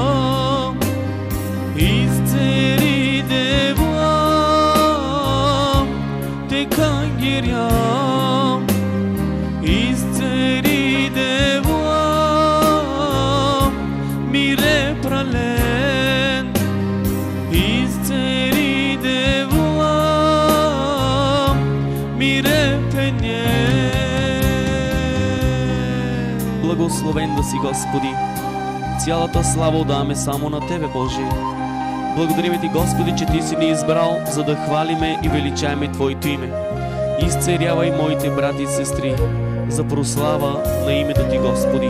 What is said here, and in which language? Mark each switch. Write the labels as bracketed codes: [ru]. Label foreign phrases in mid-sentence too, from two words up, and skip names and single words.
[rom] Isceri de voam, te cangheria, isceri de voam, mire pralen, isceri de voam, mire penien. [bg] Благословен да си, Господи! Цялата слава отдаваме само на Тебе, Божие. Благодарим Ти, Господи, че Ти си ни избрал, за да хвалиме и величаеме Твоето име. Изцерявай моите брати и сестри за прослава на името Ти, Господи.